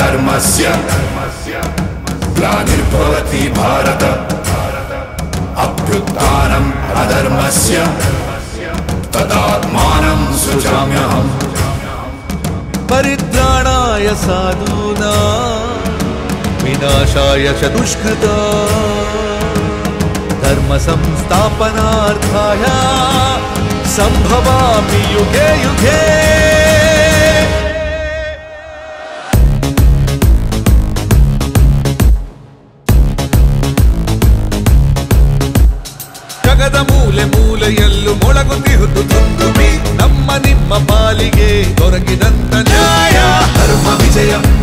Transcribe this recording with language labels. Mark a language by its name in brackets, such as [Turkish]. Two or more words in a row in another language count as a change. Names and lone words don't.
[Sanskrit] धर्मस्य ग्लानिर्भवति भारत अभ्युत्थानम् अधर्मस्य तदात्मानं सृजाम्यहम् परित्राणाय साधूनां विनाशाय च दुष्कृतां धर्म संस्थापनार्थाय संभवामि युगे युगे [Kannada] ಜಗದ ಮೂಲೆ ಮೂಲೆಯಲ್ಲೂ ಮೊಳಗುತ್ತಿಹುದು ದುಂದುಬಿ ನಮ್ಮ ನಿಮ್ಮ ಪಾಲಿಗೆ ದೊರಕಿದಂತ ನ್ಯಾಯ ಧರ್ಮ ವಿಜಯ